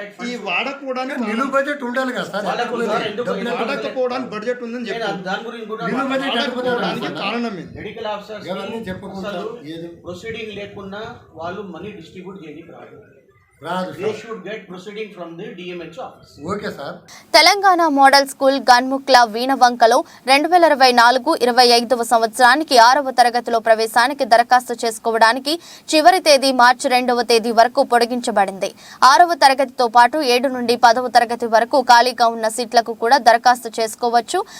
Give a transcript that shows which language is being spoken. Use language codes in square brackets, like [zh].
[te] ఈ వాడకపోవడానికి నిలువు బడ్జెట్ ఉండాలి కదా సార్. వాడకపోవడానికి బడ్జెట్ ఉందని చెప్పారు. దాని గురించి కారణం మెడికల్ ఆఫీసర్స్ చెప్పకుండా ప్రొసీడింగ్ లేకుండా వాళ్ళు మనీ డిస్ట్రిబ్యూట్ చేయడానికి రాదు. [en] They should get proceeding from the DMHO office. Okay, sir. [te] Telangana model school Ganmukla వీణవంకలో 2024-25 సంవత్సరానికి 6వ తరగతిలో ప్రవేశానికి దరఖాస్తు చేసుకోవడానికి చివరి తేదీ మార్చి 2వ తేదీ వరకు పొడిగించబడింది. 6వ తరగతితో పాటు 7 నుండి 10వ తరగతి వరకు ఖాళీగా ఉన్న సీట్లకు కూడా దరఖాస్తు చేసుకోవచ్చు.